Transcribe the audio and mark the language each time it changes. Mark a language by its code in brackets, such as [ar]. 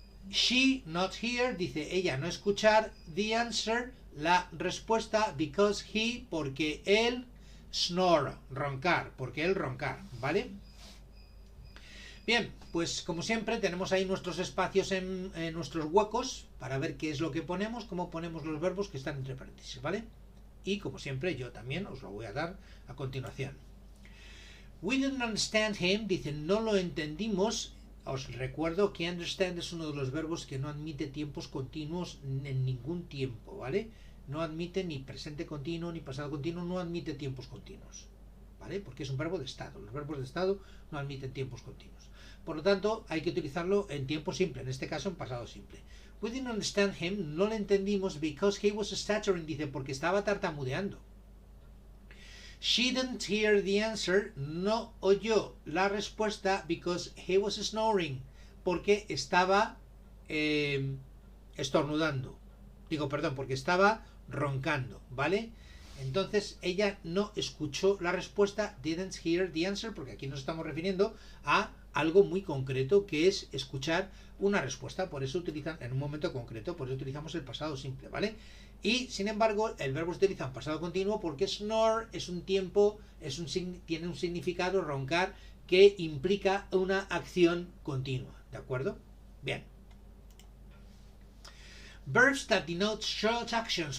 [en] She not hear, [es] dice ella no escuchar, [en] the answer, [es] la respuesta, [en] because he, [es] porque él, [en] snore, [es] roncar, porque él roncar, ¿vale? Bien, pues como siempre tenemos ahí nuestros espacios en nuestros huecos para ver qué es lo que ponemos, cómo ponemos los verbos que están entre paréntesis, ¿vale? Y como siempre yo también os lo voy a dar a continuación. [en] We didn't understand him, [es] dice no lo entendimos. Os recuerdo que understand es uno de los verbos que no admite tiempos continuos en ningún tiempo, ¿vale? No admite ni presente continuo ni pasado continuo, no admite tiempos continuos, ¿vale? Porque es un verbo de estado. Los verbos de estado no admiten tiempos continuos. Por lo tanto, hay que utilizarlo en tiempo simple, en este caso en pasado simple. [en] We didn't understand him, [es] no le entendimos [en] because he was stuttering, [es] dice, porque estaba tartamudeando. [en] She didn't hear the answer, [es] no oyó la respuesta [en] because he was snoring, [es] porque estaba estornudando. Digo, perdón, porque estaba roncando, ¿vale? Entonces ella no escuchó la respuesta, [en] didn't hear the answer, [es] porque aquí nos estamos refiriendo a algo muy concreto que es escuchar una respuesta, por eso utilizan en un momento concreto, por eso utilizamos el pasado simple, ¿vale? Y sin embargo el verbo se utiliza en pasado continuo porque snore es un tiempo, tiene un significado, roncar, que implica una acción continua, ¿de acuerdo? Bien. [en] Verbs that denote short actions.